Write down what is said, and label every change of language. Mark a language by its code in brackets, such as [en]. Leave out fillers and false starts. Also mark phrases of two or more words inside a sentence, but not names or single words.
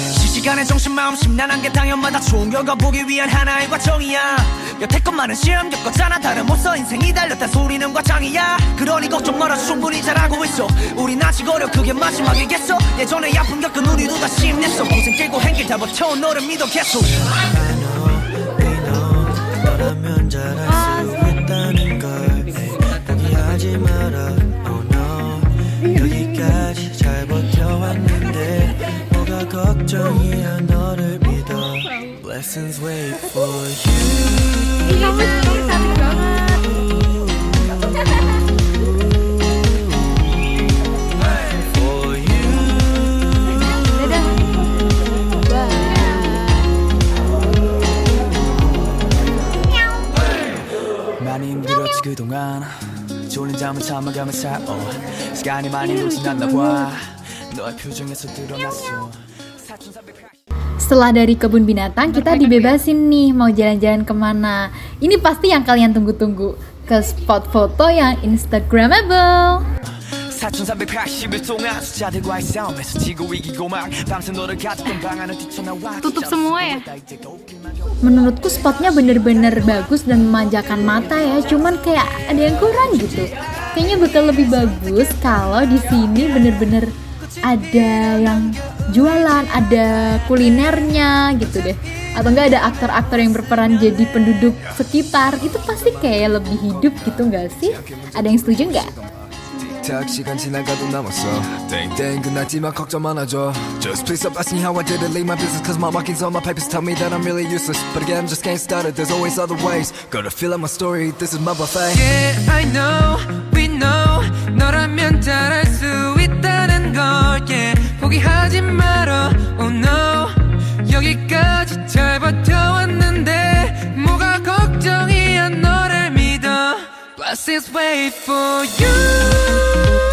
[ko] 실시간의 정신 마음 심란한 게 당연마다 좋은 결과 보기 위한 하나의 과정이야 여태껏 많은 시험 겪었잖아 다름없어 인생이 달렸다 소리는 과장이야 그러니 걱정 마라 충분히 잘하고 있어 우린 아직 어려 그게 마지막이겠어 예전에 아픔 겪은 우리도 다시 힘냈어 고생 깨고 행길 다 버텨온 너를 믿어 계속 [en] I know, we know [ko] 너라면 잘할 수 있다는 걸 포기하지 마라 [en] Oh no [ko] 여기까지 잘 버텨왔는데 뭐가 걱정이야 너를 믿어 [en] Blessings wait for you [ko] For you 많이 힘들었지 그동안 졸린 잠은 참아가며 살아 시간이 많이 지났나 봐 너의 표정에서 드러났어 [id] Setelah dari kebun binatang, kita dibebasin nih mau jalan-jalan kemana. Ini pasti yang kalian tunggu-tunggu, ke spot foto yang instagramable. [ko] 4380일 동안 숫자들과의 싸움에서 지고 이기고 막 밤새 너를 가졌던 방 안을 뛰쳐나와 [id] Tutup semua ya? Menurutku spotnya bener-bener bagus dan memanjakan mata ya, cuman kayak ada yang kurang gitu. Kayaknya bakal lebih bagus kalau di sini bener-bener ada yang jualan, ada kulinernya gitu deh. Atau enggak ada aktor-aktor yang berperan jadi penduduk sekitar. Itu pasti kayak lebih hidup gitu enggak sih? Ada yang setuju enggak? [ko] 틱탁 시간 지나가도 남았어 땡땡 끝났지만 걱정 많아져 [en] Just please stop asking how I did it Leave my business cause my markings on my papers tell me that I'm really useless But again I'm just getting started There's always other ways Gotta fill out my story This is my buffet Yeah, I know, we know [ko] 너라면 잘할 수 있다는 걸 yeah. 포기하지 말어, [en] oh no [ko] 여기까지 잘 버텨왔는데 뭐가 걱정이야 너를 믿어 [en] Blessings wait for you